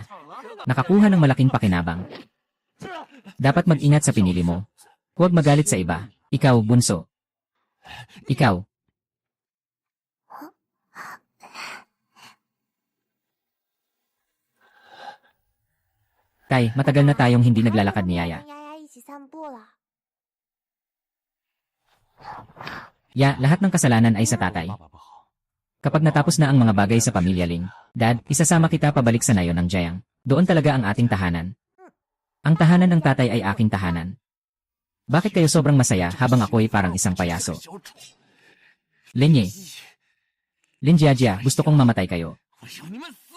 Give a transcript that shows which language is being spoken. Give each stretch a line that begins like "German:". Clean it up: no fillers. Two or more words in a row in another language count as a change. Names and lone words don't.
Filipino: Nakakuha ng malaking pakinabang. Dapat mag-ingat sa pinili mo. Huwag magalit sa iba. Ikaw, bunso. Ikaw. Tay, matagal na tayong hindi naglalakad ni Yaya.
Chinese: 跟丫丫一起散步了。
Filipino: Ya, lahat ng kasalanan ay sa tatay.
Chinese: 爸爸不好，
Filipino: Kapag natapos na ang mga bagay sa pamilya Ling, Dad, isasama kita pabalik sa nayon ng Jiang. Doon talaga ang ating tahanan. Ang tahanan ng tatay ay aking tahanan. Bakit kayo sobrang masaya habang ako'y parang isang payaso?
Chinese: 小丑，
Filipino: Lenye, Lin Jiajia, gusto kong mamatay kayo.
Chinese: 我要你们死！